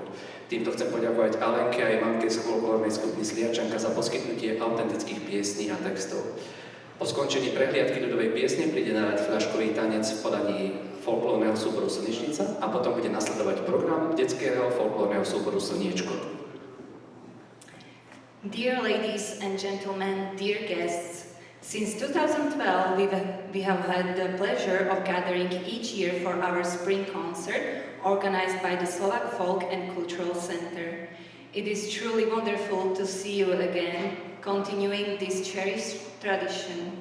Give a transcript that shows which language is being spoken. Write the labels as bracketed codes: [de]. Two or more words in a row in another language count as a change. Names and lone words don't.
[sk] Týmto chcem poďakovať Alenke a jej mamke z folklórnej skupiny Sliačanka za poskytnutie autentických piesní a textov. Po skončení prehliadky ľudovej piesne príde na rad fľaškový tanec v podaní folklórneho súboru Slnečnica a potom bude nasledovať program detského folklórneho súboru Slniečko. [en] Dear ladies and gentlemen, dear guests, since 2012, we have had the pleasure of gathering each year for our spring concert organized by the Slovak Folk and Cultural Center. It is truly wonderful to see you again, continuing this cherished tradition.